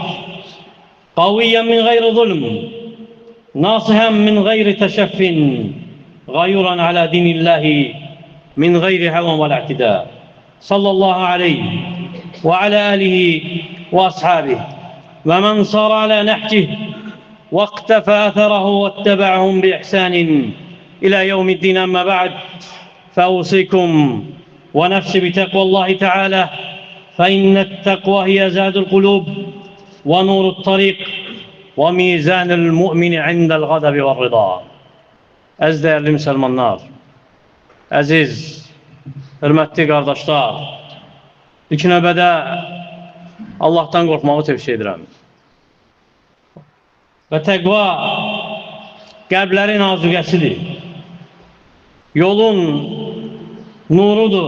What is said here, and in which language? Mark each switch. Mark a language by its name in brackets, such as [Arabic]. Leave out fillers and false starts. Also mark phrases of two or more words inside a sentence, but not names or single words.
[Arabic] قويا من غير ظلم ناصحا من غير تشف غيورا على دين الله من غير هوى ولا اعتداء، صلى الله عليه وعلى آله وأصحابه ومن صار على نهجه واقتفى أثره واتبعهم بإحسان إلى يوم الدين. أما بعد، فأوصيكم ونفسي بتقوى الله تعالى، فإن التقوى هي زاد القلوب ونور الطريق وميزان المؤمن عند الغضب والرضا. [Azerbaijani] Əziz [Turkish] değerli Müslümanlar, [Azerbaijani] əziz, hörmətli qardaşlar, ilk növbədə Allah'tan qorxmağı tövsiyə edirəm. Və təqva qəlblərin azüqəsidir, yolun nurudur.